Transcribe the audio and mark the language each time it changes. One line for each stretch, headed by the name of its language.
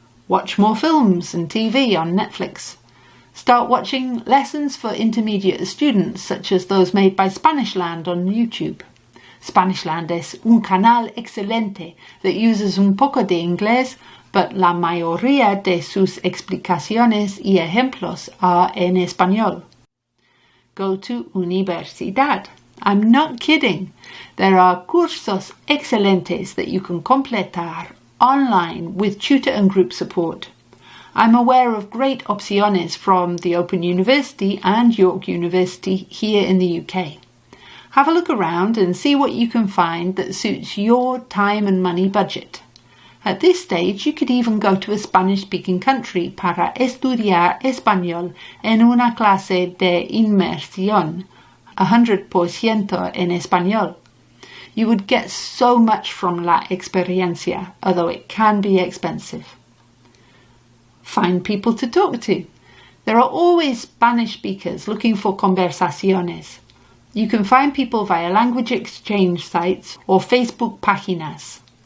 English: Watch more films and TV on Netflix. Start watching lessons for intermediate students, such as those made by Spanish Land on YouTube.
Spanish: Spanish Land es un canal excelente
English: that uses
Spanish: un poco de inglés,
English: but
Spanish: la mayoría de sus explicaciones y ejemplos
English: are
Spanish: en español.
English: Go to universidad. I'm not kidding. There are
Spanish: cursos excelentes
English: that you can completar online with tutor and group support. I'm aware of great opciones from the Open University and York University here in the UK. Have a look around and see what you can find that suits your time and money budget. At this stage, you could even go to a Spanish-speaking country
Spanish: para estudiar español en una clase de inmersión, 100% en español.
English: You would get so much from
Spanish: la experiencia,
English: although it can be expensive. Find people to talk to. There are always Spanish speakers looking for conversaciones. You can find people via language exchange sites or Facebook páginas.